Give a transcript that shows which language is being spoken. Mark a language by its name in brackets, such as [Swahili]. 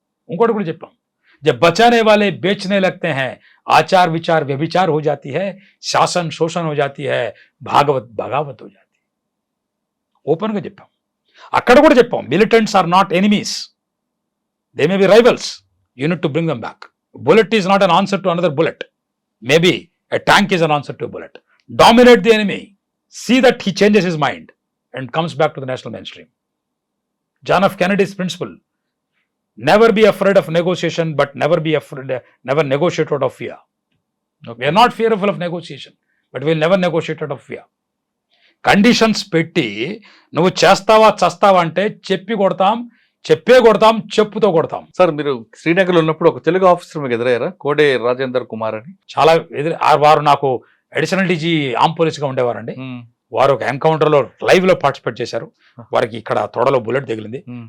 [Telugu] ఇంకోటి కూడా చెప్పాం, [Hindi] जब बचाने वाले बेचने लगते हैं, आचार विचार व्यभिचार हो जाती है, शासन शोषण हो जाती है, भागवत बगावत हो जाती है. [Telugu] ఓపెన్గా చెప్పాం. అక్కడ కూడా చెప్పాం, [English] Militants are not enemies, they may be rivals, you need to bring them back. Bullet is not an answer to another bullet, maybe a tank is an answer to bullet. Dominate the enemy, see that he changes his mind and comes back to the national main stream. John F Kennedy's principle, never be afraid of negotiation, but never negotiate out of fear. Okay. We are not fearful of negotiation, but we will never negotiate out of fear. [Telugu] Conditions పెట్టి నువ్వు చేస్తావా చస్తావా అంటే చెప్పే కొడతాం, చెప్పుతో కొడతాం. Sir, మీరు శ్రీనగర్లో ఉన్నప్పుడు ఒక తెలుగు ఆఫీసర్ మీకు ఎదురయ్యారా? కోడే రాజేందర్ కుమార్ అని. చాలా వారు నాకు అడిషనల్ డీజీ ఆర్మ్ పోలీస్గా ఉండేవారండి. వారు ఒక ఎన్కౌంటర్లో లైవ్లో పార్టిసిపేట్ చేశారు. వారికి ఇక్కడ తొడలో బుల్లెట్ తగిలింది.